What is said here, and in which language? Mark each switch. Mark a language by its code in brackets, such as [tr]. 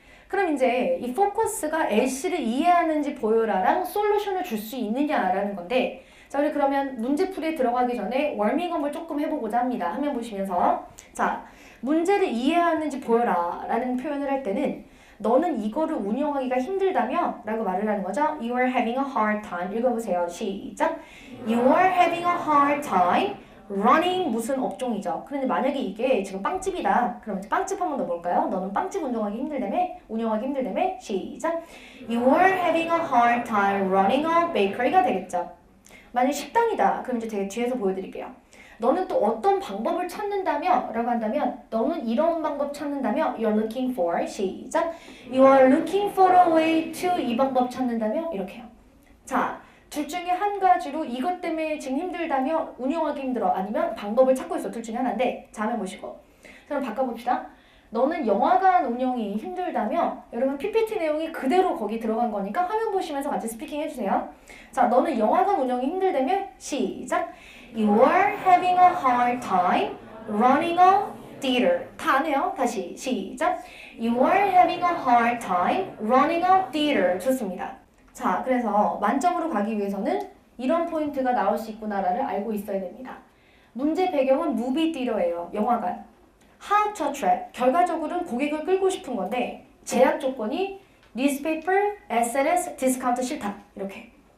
[ko] 그럼 이제 이 포커스가 LC를 이해하는지 보여라랑 솔루션을 줄 수 있느냐라는 건데 자, 우리 그러면 문제풀이에 들어가기 전에 워밍업을 조금 해보고자 합니다. 화면 보시면서 자, 문제를 이해하는지 보여라 라는 표현을 할 때는 너는 이거를 운영하기가 힘들다며? 라고 말을 하는 거죠. [en] You are having a hard time. [ko] 읽어보세요. 시작. [en] You are having a hard time running [ko] 무슨 업종이죠. 그런데 만약에 이게 지금 빵집이다. 그럼 빵집 한 번 더 볼까요? 너는 빵집 운영하기 힘들다며? 시작. [en] You are having a hard time running a bakery가 [ko] 되겠죠. 만약 식당이다. 그럼 이제 되게 뒤에서 보여드릴게요. 너는 또 어떤 방법을 찾는다며? 라고 한다면 너는 이런 방법 찾는다며? [en] You're looking for [ko] 시작. [en] You are looking for a way to [ko] 이 방법 찾는다며? 이렇게요. 자, 둘 중에 한 가지로 이것 때문에 지금 힘들다며? 운영하기 힘들어. 아니면 방법을 찾고 있어. 둘 중에 하나인데 자, 한번 보시고 그럼 바꿔봅시다. 너는 영화관 운영이 힘들다며? 여러분 PPT 내용이 그대로 거기 들어간 거니까 화면 보시면서 같이 스피킹 해주세요. 자, 너는 영화관 운영이 힘들다며? 시작. [en] You are having a hard time running a theater. [ko] 다 안 해요. 다시 시작. [en] You are having a hard time running a theater. [ko] 좋습니다. 자, 그래서 만점으로 가기 위해서는 이런 포인트가 나올 수 있구나를 알고 있어야 됩니다. 문제 배경은 무비 theater예요. 영화관. [en] How to attract. [ko] 결과적으로는 고객을 끌고 싶은 건데 제약 조건이 newspaper, SNS, 디스카운트 싫다. 이렇게.